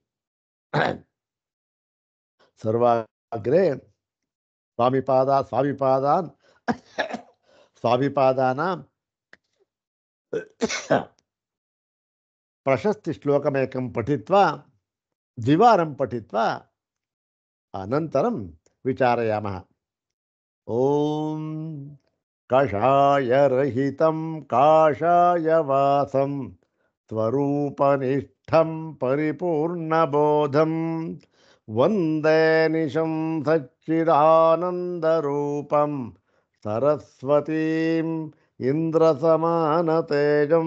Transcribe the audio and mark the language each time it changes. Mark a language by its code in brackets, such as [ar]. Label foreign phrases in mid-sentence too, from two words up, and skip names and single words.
[sa] सर्वाग्रे स्वामिपादानां प्रशस्तिश्लोकमेकं पठित्वा द्विवारं पठित्वा अनन्तरं विचारयामः। ॐ ಕಷಾಯರಹಿತಂ ಕಾಷಾಯವಾಸಂ ಸ್ವರೂಪನಿಷ್ಠಂ ಪರಿಪೂರ್ಣಬೋಧಂ ವಂದೇ ನಿಶಂ ಸಚ್ಚಿದಾನಂದರೂಪಂ ಸರಸ್ವತೀಂ ಇಂದ್ರಸಮಾನತೇಜಂ.